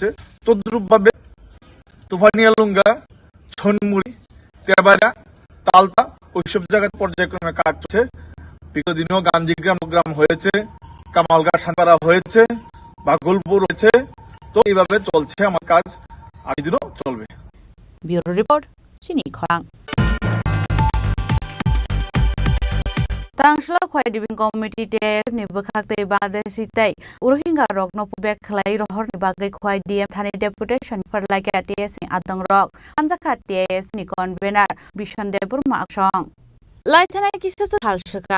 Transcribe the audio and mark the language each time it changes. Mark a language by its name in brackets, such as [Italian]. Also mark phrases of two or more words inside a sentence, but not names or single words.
[Bangla] তদ্রুপভাবে তুফানিয়ালুঙ্গা, ছনমুড়ি, তেবাড়া, তালতা ওইসব জায়গায় পর্যায়ক্রমে কাজ চলছে। বিগত দিনেও গান্ধীগ্রাম গ্রাম হয়েছে, কামালঘাট সান্তারা হয়েছে, ভাগলপুর হয়েছে, তো এইভাবে চলছে আমার কাজ, আগামী দিনও চলবে। ব্যুরো রিপোর্ট, চিনি খরাং। [Kok Borok] तांसला खय डिभिजन कमिटि टेप नि बखाक्तै बांग्लादेशी तै रोहिंगा रगनो बेक खलाय रहर नि बागै खय डीएम थानि डेपुटेशन फरलायका टीएस नि आदं रक पांजाखा टीएस नि कन्वेनर बिशन देबुरमा आक्सं লাইথানাय किसा हालसोखां